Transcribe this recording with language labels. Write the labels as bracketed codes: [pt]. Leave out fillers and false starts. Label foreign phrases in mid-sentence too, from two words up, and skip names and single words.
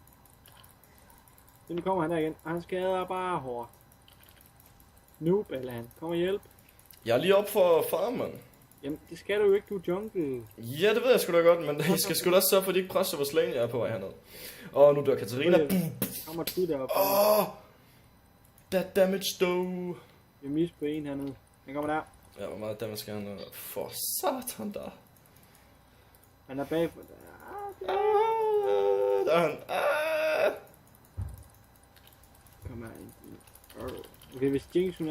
[da] Så nu kommer han der igen, og han skader bare hårdt. Noob, eller han kommer hjælp. Jeg er lige op for farm, mand. Jamen, det skal du jo ikke, du er jungle. Ja, det ved jeg sgu da godt, men jeg skal sgu da også sørge for, at de ikke presser vores lane, jeg er på vej herned. Nu dør Katarina. Kommer du deroppe. [en] That damage though. [da] Vi mister på en hernede. Han kommer der. Ja, hvor meget damage skal han for satan der. Han er bagfor. Der er han. Kom her ind. Okay, hvis Jinx hun er...